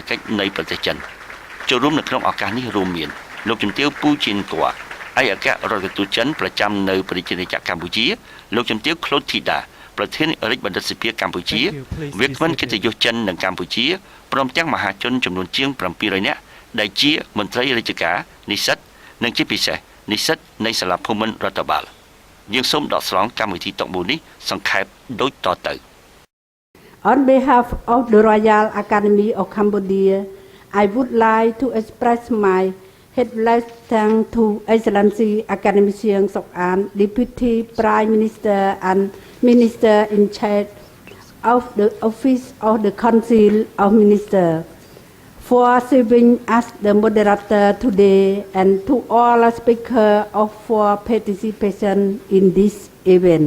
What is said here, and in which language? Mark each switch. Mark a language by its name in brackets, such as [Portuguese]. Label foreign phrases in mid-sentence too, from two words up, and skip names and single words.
[Khmer] កិច្ចនៃប្រទេសចិនចូលរួមនៅក្នុងឱកាសនេះរួមមានលោកជំទាវពូជីនគួរឯកអគ្គរដ្ឋទូតចិនប្រចាំនៅប្រជាជាតិកម្ពុជាលោកជំទាវក្លូតធីតាប្រធានរាជបណ្ឌិតសភាកម្ពុជាវាគ្មិនកិត្តិយសចិននិងកម្ពុជាព្រមទាំងមហាជនចំនួនជាង700នាក់ដែលជាមន្ត្រីរាជការនិស្សិតនិងជាពិសេសនិស្សិតនៃសាលាភូមិន្ទរដ្ឋបាលយើងសូមដកស្រង់កម្មវិធីតុកមូលនេះសង្ខេបដូចតទៅ [English] On behalf of the Royal Academy of Cambodia, I would like to express my heartfelt thanks to Excellency Academic Sieng Sok An, Deputy Prime Minister and Minister in charge of the Office of the Council of Ministers, for serving as the moderator today and to all speakers for participation in this event.